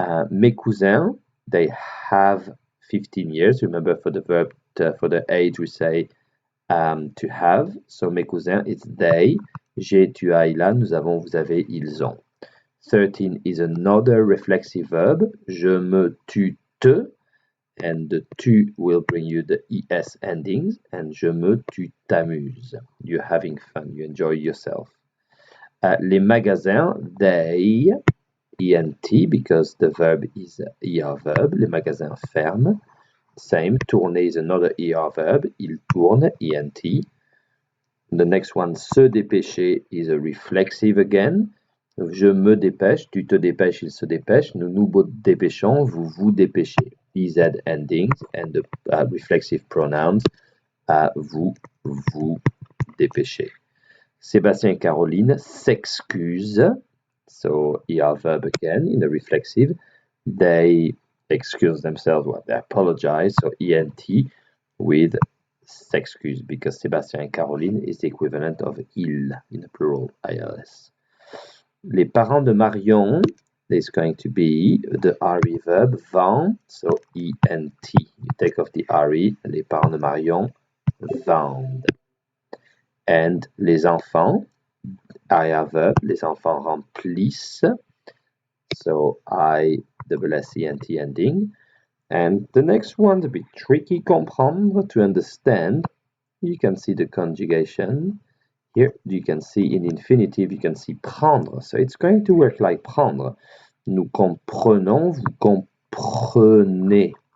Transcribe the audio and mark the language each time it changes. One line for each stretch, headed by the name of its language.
French: Mes cousins,
English: they have 15 years. Remember, for the verb, for the age, we say to have. So
French: mes cousins,
English: it's they.
French: J'ai, tu as, il a. Nous avons, vous avez, ils ont.
English: 13 is another reflexive verb.
French: Je me, tu, te.
English: And the tu will bring you the es endings. And
French: je me, tu t'amuses.
English: You're having fun. You enjoy yourself.
French: Les magasins,
English: they, ENT, because the verb is ER verb.
French: Les magasins ferment.
English: Same. Tourner is another ER verb.
French: Il tourne,
English: ENT. The next one, se dépêcher, is a reflexive again.
French: Je me dépêche, tu te dépêches, il se dépêche. Nous nous dépêchons, vous vous dépêchez.
English: EZ endings and the reflexive pronouns.
French: Vous vous dépêchez. Sébastien et Caroline s'excusent.
English: So ER verb again in the reflexive. They excuse themselves, well, they apologize. So ENT with s'excuse because Sébastien and Caroline is the equivalent of il in the plural, ILS.
French: Les parents de Marion,
English: there's going to be the RE verb, vend, so ENT. You take off the RE,
French: les parents de Marion vendent.
English: And les enfants, IR verb,
French: les enfants remplissent,
English: so I-double-S-E-N-T ending. And the next one's a bit tricky, comprendre, to understand. You can see the conjugation. Here you can see in infinitive, you can see prendre. So it's going to work like prendre.
French: Nous comprenons, vous comprenez.